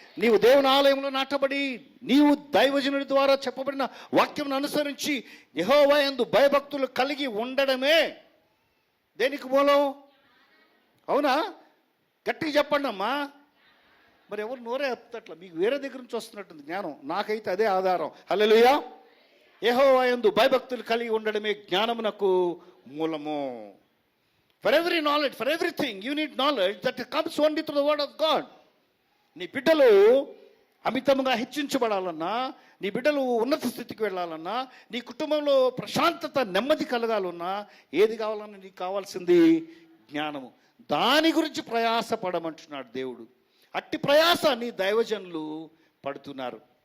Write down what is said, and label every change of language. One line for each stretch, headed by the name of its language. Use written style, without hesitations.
Telugu: నీవు దేవుని ఆలయంలో నాటబడి నీవు దైవజనుడి ద్వారా చెప్పబడిన వాక్యం అనుసరించి యెహోవా యందు భయభక్తులు కలిగి ఉండడమే దేనికి మూలం? అవునా? గట్టిగా చెప్పండి అమ్మా. మరి ఎవరు నోరే చెప్తట్లా, మీకు వేరే దగ్గర నుంచి వస్తున్నట్టుంది జ్ఞానం. నాకైతే అదే ఆధారం. హల్లెలూయా. యెహోవా యందు భయభక్తులు కలిగి ఉండడమే జ్ఞానమునకు మూలము.
English: For every knowledge, for everything, you need knowledge that comes only through the word of God.
Telugu: నీ బిడ్డలు అమితంగా హెచ్చించబడాలన్నా, నీ బిడ్డలు ఉన్నత స్థితికి వెళ్ళాలన్నా, నీ కుటుంబంలో ప్రశాంతత, నెమ్మది కలగాలన్నా, ఏది కావాలన్నా నీకు కావాల్సింది జ్ఞానము. దాని గురించి ప్రయాసపడమంటున్నాడు దేవుడు. అట్టి ప్రయాస నీ దైవజనులు పడుతున్నారు.